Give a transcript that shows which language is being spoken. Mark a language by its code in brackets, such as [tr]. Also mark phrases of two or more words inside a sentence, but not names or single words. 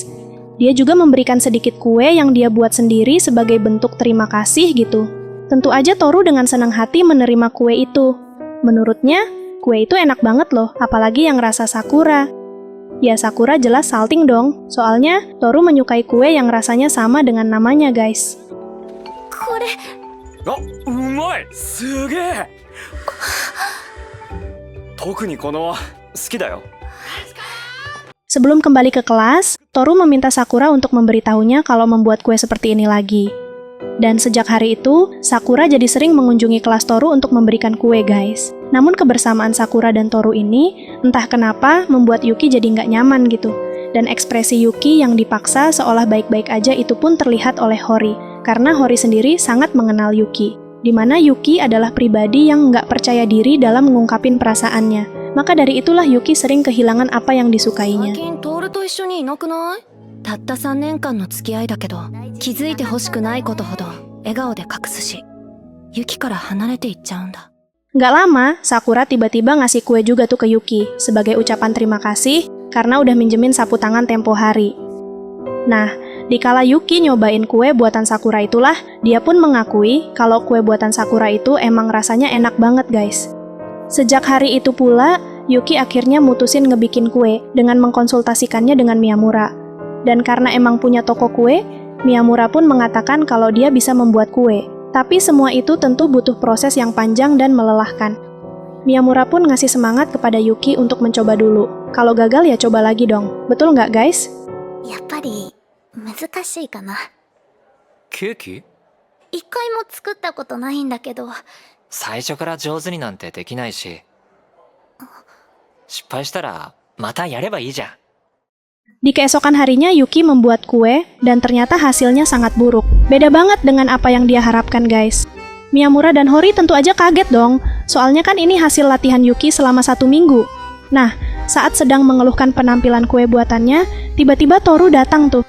[id] Dia juga memberikan sedikit kue yang dia buat sendiri sebagai bentuk terima kasih gitu. Tentu aja Toru dengan senang hati menerima kue itu. Menurutnya, kue itu enak banget loh, apalagi yang rasa Sakura. Ya Sakura jelas salting dong, soalnya Toru menyukai kue yang rasanya sama dengan namanya guys. [ja] これ。あ、うまい。すげえ。特にこの好きだよ。 [id] Sebelum kembali ke kelas, Toru meminta Sakura untuk memberitahunya kalau membuat kue seperti ini lagi. Dan sejak hari itu, Sakura jadi sering mengunjungi kelas Toru untuk memberikan kue guys. Namun kebersamaan Sakura dan Toru ini, entah kenapa membuat Yuki jadi nggak nyaman gitu. Dan ekspresi Yuki yang dipaksa seolah baik-baik aja itu pun terlihat oleh Hori, karena Hori sendiri sangat mengenal Yuki. Di mana Yuki adalah pribadi yang nggak percaya diri dalam mengungkapin perasaannya. Maka dari itulah Yuki sering kehilangan apa yang disukainya. [ja] 最近トールと一緒にいなくない？たった3年間の付き合いだけど、気づいてほしくないことほど笑顔で隠すし、ユキから離れていっちゃうんだ。 [id] Nggak lama, Sakura tiba-tiba ngasih kue juga tuh ke Yuki sebagai ucapan terima kasih karena udah minjemin sapu tangan tempo hari. Nah, dikala Yuki nyobain kue buatan Sakura itulah, dia pun mengakui kalau kue buatan Sakura itu emang rasanya enak banget guys. Sejak hari itu pula, Yuki akhirnya mutusin ngebikin kue dengan mengkonsultasikannya dengan Miyamura. Dan karena emang punya toko kue, Miyamura pun mengatakan kalau dia bisa membuat kue. Tapi semua itu tentu butuh proses yang panjang dan melelahkan. Miyamura pun ngasih semangat kepada Yuki untuk mencoba dulu. Kalau gagal ya coba lagi dong. Betul nggak guys? [ja] やっぱり難しいかな。ケーキ？一回も作ったことないんだけど。最初から上手になんてできないし。失敗したらまたやればいいじゃん。 [id] Di keesokan harinya Yuki membuat kue dan ternyata hasilnya sangat buruk. Beda banget dengan apa yang dia harapkan guys. Miyamura dan Hori tentu aja kaget dong, soalnya kan ini hasil latihan Yuki selama 1 minggu. Nah, saat sedang mengeluhkan penampilan kue buatannya, tiba-tiba Toru datang tuh.